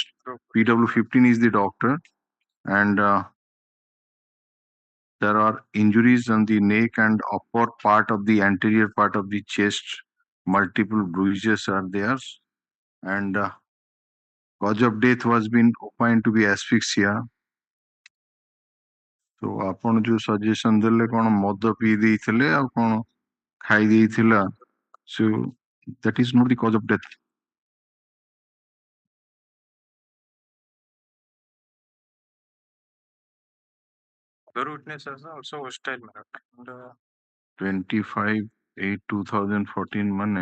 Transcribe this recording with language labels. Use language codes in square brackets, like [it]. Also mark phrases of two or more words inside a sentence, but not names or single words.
[en] PW 15 is the doctor, and there are injuries on the neck and upper part of the anterior part of the chest. Multiple bruises are there, and cause of death was been opined to be asphyxia. [or] So ଆପଣ ଯୋଉ ସଜେସନ ଦେଲେ କଣ ମଦ ପିଇ ଦେଇଥିଲେ ଆଉ କଣ ଖାଇ ଦେଇଥିଲା, [en] so that is not the cause of death. other witnesses are also hostile. And, [or] 25/8/2014 মানে